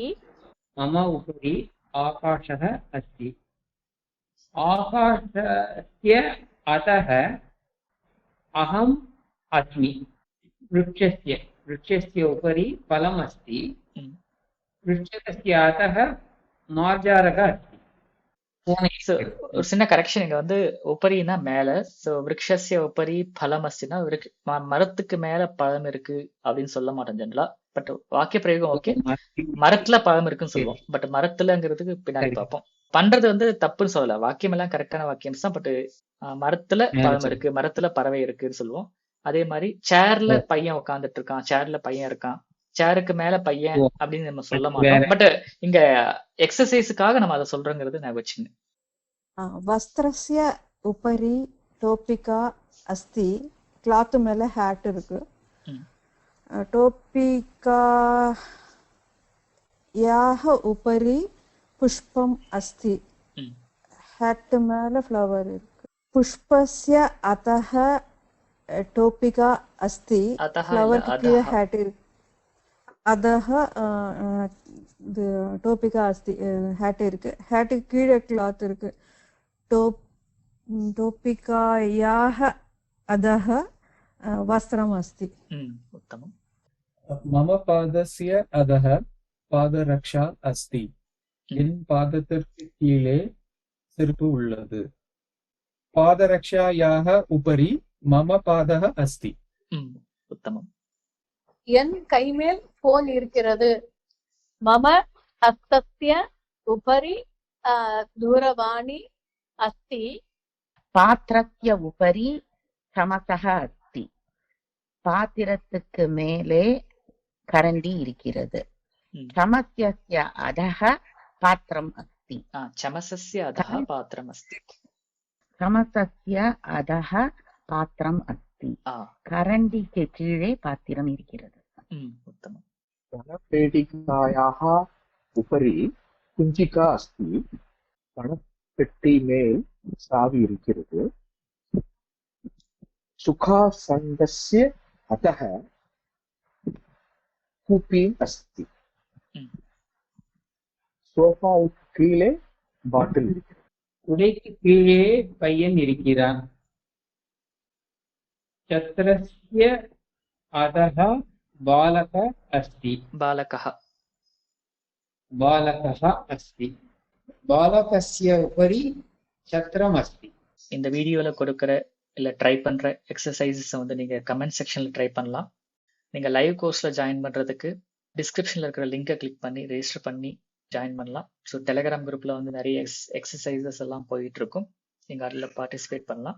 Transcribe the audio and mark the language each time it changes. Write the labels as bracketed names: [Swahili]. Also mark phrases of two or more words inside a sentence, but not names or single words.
[Sanskrit] मम उपरि आकाशः अस्ति आकाशस्य अधः अहम् अस्मि वृक्षस्य उपरि फलम् अस्ति ம் वृक्षस्य अधः मार्जारः अस्ति [Tamil] So, ஒரு சின்ன கரெக்ஷன் இங்க வந்து உபரினா மேல. சோ [Sanskrit] वृक्षस्य उपरि फलम् [Tamil] அஸ்தினா மரத்துக்கு மேல பழம் இருக்கு அப்படின்னு சொல்ல மாட்டோம் ஜெனரலா. பட் வாக்கிய பிரயோகம் ஓகே, மரத்துல பழம் இருக்குன்னு சொல்லுவோம். பட் மரத்துலங்கிறதுக்கு பின்னாடி பார்ப்போம். பண்றது வந்து தப்புன்னு சொல்லல, வாக்கியம் எல்லாம் கரெக்டான வாக்கியம் தான். பட் மரத்துல பழம் இருக்கு, மரத்துல பறவை இருக்குன்னு சொல்லுவோம். அதே மாதிரி சேர்ல பையன் உட்காந்துட்டு இருக்கான், சேர்ல பையன் இருக்கான், சேருக்கு மேல பையன் அப்படின்னு நம்ம சொல்ல மாட்டோம். பட் இங்க எக்ஸசைஸுக்காக நம்ம அதை சொல்றோங்கிறது நான் வச்சுங்க. [Sanskrit] वस्त्रस्य उपरि टोपिका अस्ति [Tamil] க்ளாத் மேலே ஹேட் இருக்கு ம் [Sanskrit] टोपिकायाः उपरि पुष्पम् अस्ति ம் [Tamil] ஹேட் மேலே ஃப்ளவர் இருக்கு [Sanskrit] पुष्पस्य अधः टोपिका अस्ति [Tamil] அதஹ இல்ல ஃப்ளவர் கீழே [Sanskrit] அதஹ. [Tamil] ஹேட் இருக்கு [Sanskrit] अधः टोपिका अस्ति [Tamil] ஹேட் இருக்கு ஹேட் கீழே க்ளாத் இருக்கு [Sanskrit] टोपिकायाः अधः वस्त्रम् अस्ति [Tamil] ம் உத்தமம். [Sanskrit] मम पादस्य अधः पादरक्षा अस्ति [Tamil] என் பாதத்திற்கு கீழே செருப்பு உள்ளது [Sanskrit] पादरक्षायाः उपरि मम पादः अस्ति [Tamil] ம் உத்தமம். என் கைமேல் போன் இருக்கிறது [Sanskrit] मम हस्तस्य उपरि दूरवाणी अस्ति पात्रस्य उपरि चमसक अस्ति [Tamil] பாத்திரத்துக்கு மேலே கரண்டி இருக்கிறது ம் [Sanskrit] चमस्यस्य अधः पात्रम् अस्ति चमसस्य अधः पात्रम् अस्ति. चमसस्य अधः पात्रम् अस्ति [Tamil] கரண்டிக்கு கீழே பாத்திரம் இருக்கிறது ம் உத்தமம். [Sanskrit] धनपेटिकायाः उपरि कुञ्चिका अस्ति [Tamil] பணப்பெட்டி மேல் சாவி இருக்கிறது [Sanskrit] सुखासन्दस्य अतः कूपी अस्ति ம் [Tamil] सोफाவுக்கு கீழே பாட்டில் இருக்கிறது உடைக்கு கீழே பையன் இருக்கிறான் [Sanskrit] छत्रस्य अधः बालकः अस्ति பாலகஹ. बालकः अस्ति बालकस्य उपरि छत्रम् अस्ति [Tamil] இந்த வீடியோல கொடுக்கிற இல்ல ட்ரை பண்ற எக்ஸசைசஸ் வந்து நீங்க [English] comment sectionla [Tamil] ட்ரை பண்ணலாம். நீங்க [English] live coursela [Tamil] ஜாயின் பண்றதுக்கு டிஸ்கிரிப்ஷன்ல இருக்கிற லிங்கை கிளிக் பண்ணி ரெஜிஸ்டர் பண்ணி ஜாயின் பண்ணலாம். ஸோ டெலிகிராம் குரூப்ல வந்து நிறைய எக்ஸசைசஸ் எல்லாம் போயிட்டு இருக்கும், நீங்க அதில் பார்ட்டிசிபேட் பண்ணலாம்.